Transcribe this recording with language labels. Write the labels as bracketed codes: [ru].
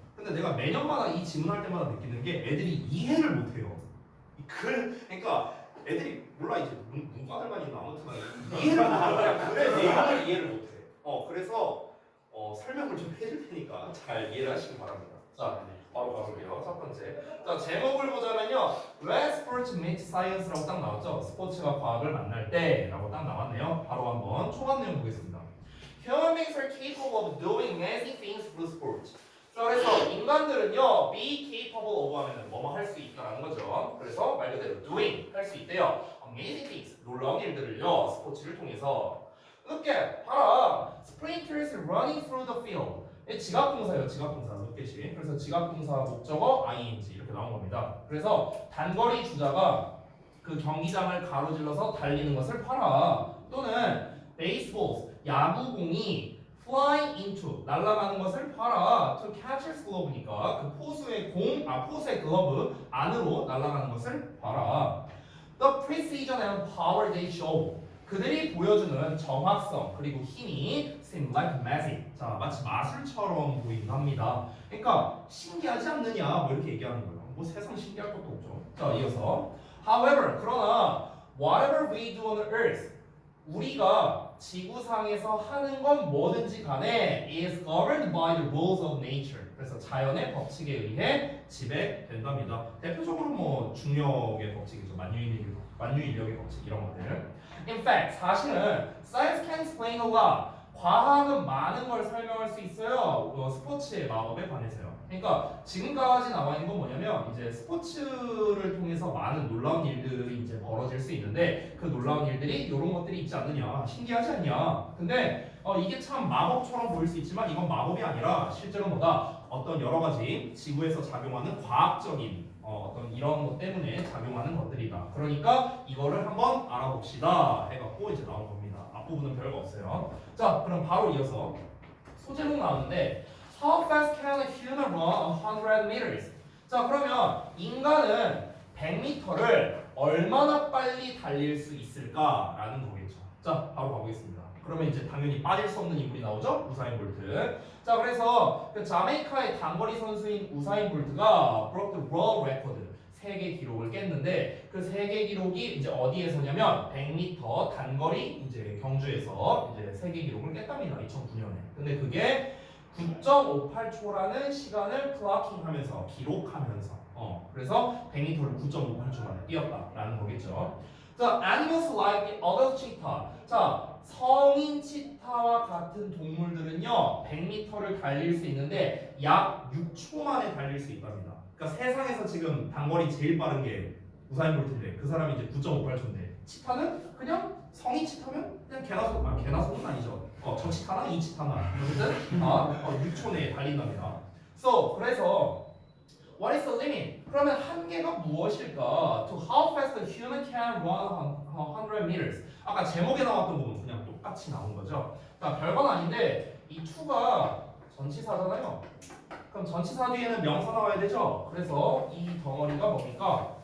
[ko] 근데 내가 매년마다 이 질문할 때마다 느끼는 게 애들이 이해를 못해요. 그러니까 애들이 몰라 이제 문과들만 있나 아무튼 이해를 못해요. 그냥 글의 내용을 이해를 못해. 그래서 설명을 좀 해줄 테니까 잘 이해를 하시기 바랍니다. 자, 바로 가볼게요. 첫 번째. 자, 제목을 보자면요. When Sports Meet Science라고 딱 나왔죠. 스포츠가 과학을 만날 때라고 딱 나왔네요. 바로 한번 초반 내용 보겠습니다. [en] Human beings are capable of doing many things through sports. [ko] 자, 그래서 인간들은요, be capable of 하면은 뭐뭐 할 수 있다라는 거죠. 그래서 말 그대로 doing 할 수 있대요. [en] Amazing things [ko] 놀라운 일들을요, 스포츠를 통해서. [en] Look at 봐라. Sprinters running through the field. [ko] 지각동사예요, 지각동사. Look at이. 그래서 지각동사 목적어 ing 이렇게 나온 겁니다. 그래서 단거리 주자가 그 경기장을 가로질러서 달리는 것을 봐라. 또는 baseballs 야구공이 flying into 날아가는 것을 봐라. [en] to catch his glove [ko] 니까 그 포수의 포수의 글러브 안으로 날아가는 것을 봐라. [en] The precision and power they show. [ko] 그들이 보여주는 정확성 그리고 힘이 [en] seem like magic. [ko] 자, 마치 마술처럼 보인답니다. 그러니까 신기하지 않느냐 뭐 이렇게 얘기하는 거예요. 뭐 세상 신기할 것도 없죠. [en] 자, 이어서 however 그러나 whatever we do on earth [ko] 우리가 지구상에서 하는 건 뭐든지 간에 [en] is governed by the rules of nature. [ko] 그래서 자연의 법칙에 의해 지배된답니다. 대표적으로 뭐 중력의 법칙이죠. 만유인력의 법칙 이런 것들. [en] In fact, 사실은 science can explain a lot. [ko] 과학은 많은 걸 설명할 수 있어요. 스포츠의 마법에 관해서요. 그러니까 지금까지 나와 있는 건 뭐냐면 이제 스포츠를 통해서 많은 놀라운 일들이 이제 벌어질 수 있는데 그 놀라운 일들이 이런 것들이 있지 않느냐, 신기하지 않냐. 근데 이게 참 마법처럼 보일 수 있지만 이건 마법이 아니라 실제로 뭐다 어떤 여러 가지 지구에서 작용하는 과학적인 어떤 이런 것 때문에 작용하는 것들이다. 그러니까 이거를 한번 알아봅시다 해갖고 이제 나온 겁니다. 앞부분은 별거 없어요. 자, 그럼 바로 이어서 소제목 나오는데 [en] How fast can a human run 100 meters? [ko] 자, 그러면 인간은 100m를 얼마나 빨리 달릴 수 있을까라는 거겠죠. 자, 바로 가보겠습니다. 그러면 이제 당연히 빠질 수 없는 인물이 나오죠. 우사인 볼트. 자, 그래서 그 자메이카의 단거리 선수인 우사인 볼트가 [en] broke the world record [ko] 세계 기록을 깼는데 그 세계 기록이 이제 어디에서냐면 100m 단거리 이제 경주에서 이제 세계 기록을 깼답니다. 2009년에. 근데 그게 9.58초라는 시간을 클로킹하면서 기록하면서 그래서 100m를 9.58초 만에 뛰었다라는 거겠죠. [en] 자, animals like the other cheetah. [ko] 자, 성인 치타와 같은 동물들은요 100m를 달릴 수 있는데 약 6초 만에 달릴 수 있답니다. 그러니까 세상에서 지금 단거리 제일 빠른 게 우사인 볼트인데 그 사람이 이제 9.58초인데 치타는 그냥 성인 치타면 그냥 개나 소는 아니죠. 저 치타나 이 치타나 어쨌든 6초 내에 달린답니다. [en] 그래서 what is the limit? [ko] 그러면 한계가 무엇일까? [en] To how fast a human can run 100 meters. [ko] 아까 제목에 나왔던 부분 그냥 똑같이 나온 거죠. 자, 별건 아닌데 이 to가 전치사잖아요. 그럼 전치사 뒤에는 명사 나와야 되죠. 그래서 이 덩어리가 뭡니까?